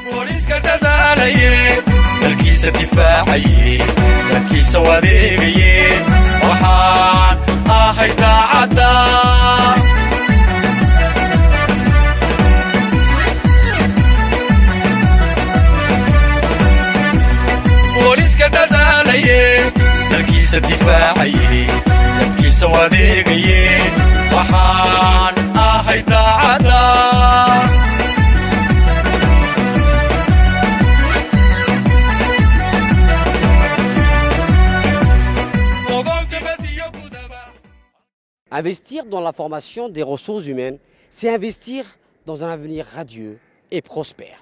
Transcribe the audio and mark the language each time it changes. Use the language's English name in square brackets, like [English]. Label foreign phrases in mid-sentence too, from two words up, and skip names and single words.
[Somali] booliska dadaalaye dalkiisa difaacaye dalkiisa wadeegaye waxaan ahay daacadda booliska dadaalaye dalkiisa difaacaye dalkiisa wadeegaye waxaan ahay daacadda [French] Investir dans la formation des ressources humaines, c'est investir dans un avenir radieux et prospère.